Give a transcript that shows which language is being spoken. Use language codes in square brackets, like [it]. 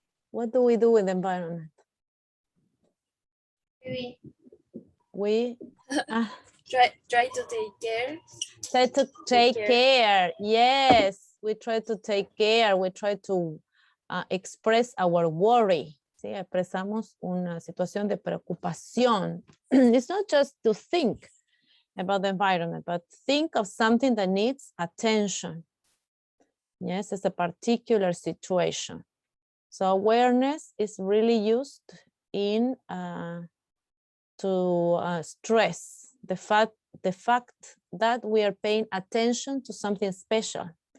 [en] What do we do with the environment? Maybe. We Try to take care. try to take care. Yes, we try to take care. We try to express our worry. [es] ¿Sí? Expresamos una situación de preocupación. [en] It's not just to think about the environment, but think of something that needs attention. Yes, it's a particular situation. So awareness is really used in to stress the fact that we are paying attention to something special.